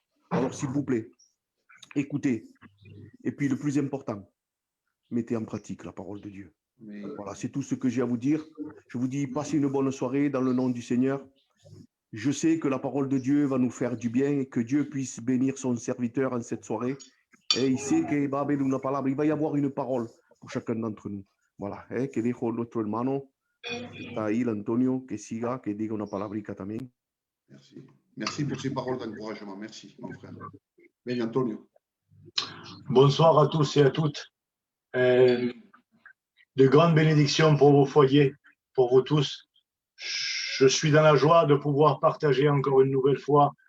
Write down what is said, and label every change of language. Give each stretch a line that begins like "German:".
French: Alors, s'il vous plaît, écoutez. Et puis, le plus important, mettez en pratique la parole de Dieu. Mais, Voilà, c'est tout ce que j'ai à vous dire. Je vous dis, passez une bonne soirée dans le nom du Seigneur. Je sais que la parole de Dieu va nous faire du bien et que Dieu puisse bénir son serviteur en cette soirée. Et il sait qu'il va y avoir une parole pour chacun d'entre nous.
Spanish: Voilà, que dejo nuestro hermano, está ahí, Antonio, que siga, que diga una palabrica también.
French: merci. Merci pour ces paroles d'encouragement. Merci, mon frère. Bien, Antonio. Bonsoir à tous et à toutes. De grandes bénédictions pour vos foyers, pour vous tous. Je suis dans la joie de pouvoir partager encore une nouvelle fois